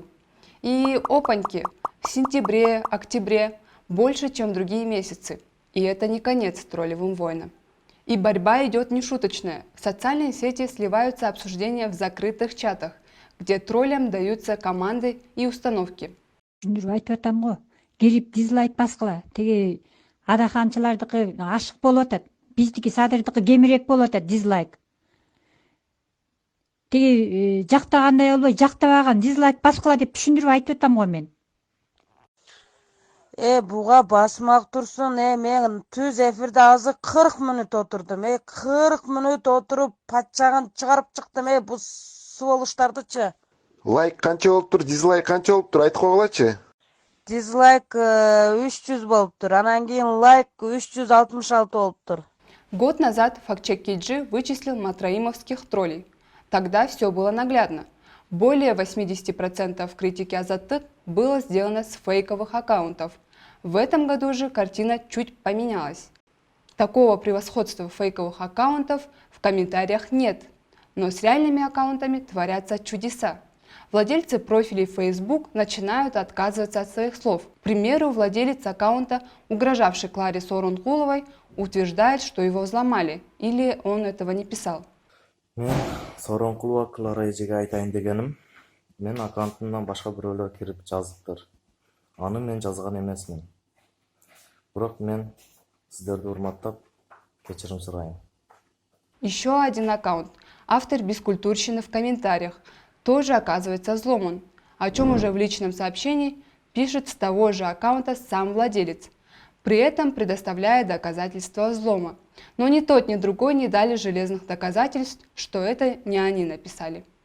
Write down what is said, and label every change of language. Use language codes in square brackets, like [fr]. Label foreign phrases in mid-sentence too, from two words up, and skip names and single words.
[ru] И опаньки, в сентябре, октябре больше, чем другие месяцы. И это не конец троллевым войнам. И борьба идет нешуточная. В социальные сети сливаются обсуждения в закрытых чатах, где троллям даются команды и установки. [ky] Айтып атам го, кирип дизлайк баскыла. Теги адаханчылардыкы ашык болуп атат. Биздики Садырдыкы кемирээк болуп атат дизлайк. Теги жактагандай болбой, жактабаган дизлайк баскыла деп түшүндүрүп айтып атам го мен. Буга басмак турсун, мен түз эфирде азыр 40 мүнөт отурдум. 40 мүнөт отуруп патчагын чыгарып чыктым. Бу сволочтардычы. Лайк канча болуптур, дизлайк канча болуптур, айтып койгулачы. Дизлайк 300 болуптур, анан кийин лайк 366 болуптур. [ru] Год назад фактчек KG вычислил матраимовских троллей. Тогда все было наглядно. Более 80% критики Азаттык было сделано с фейковых аккаунтов. В этом году же картина чуть поменялась. Такого превосходства фейковых аккаунтов в комментариях нет, но с реальными аккаунтами творятся чудеса. Владельцы профилей Facebook начинают отказываться от своих слов. К примеру, владелец аккаунта, угрожавший Кларе Сооронкуловой, утверждает, что его взломали, или он этого не писал. [ky] Мен Сооронкулова Клара эжеге айтайын дегеним, мен аккаунтумдан башка бирөөлөр кирип жазыптыр. Аны мен жазган эмесмин. Бирок мен сиздерди урматтап кечирим сурайм. [ru] Еще один аккаунт, автор бескультурщины в комментариях, тоже оказывается взломан, о чем уже в личном сообщении пишет с того же аккаунта сам владелец. при этом предоставляя доказательства взлома. Но ни тот, ни другой не дали железных доказательств, что это не они написали.